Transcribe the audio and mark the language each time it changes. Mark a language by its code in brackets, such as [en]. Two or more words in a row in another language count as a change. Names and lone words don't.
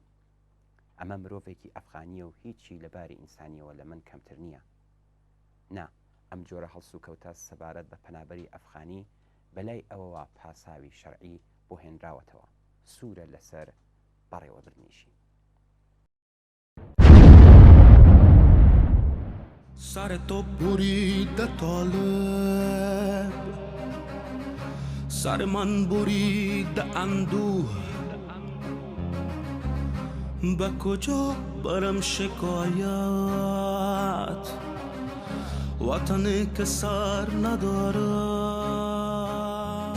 [ckb] ئەمە مرۆڤێکی ئەفغانیە و هیچی لەباری ئینسانیەوە لە من کەمتر نییە. نا، ئەم جۆرە هەڵس و کەوتە سەبارەت بە پەنابەری ئەفغانی بەلای ئەوەوە پاساوی شەرعی بۆ هێنراوەتەوە، سوورە لەسەر بەڕێوەبرنیشی. [fa] سر تو بریده طالب، سر من بریده اندوه، به کجا برم شکایت وطنی که سر ندارد.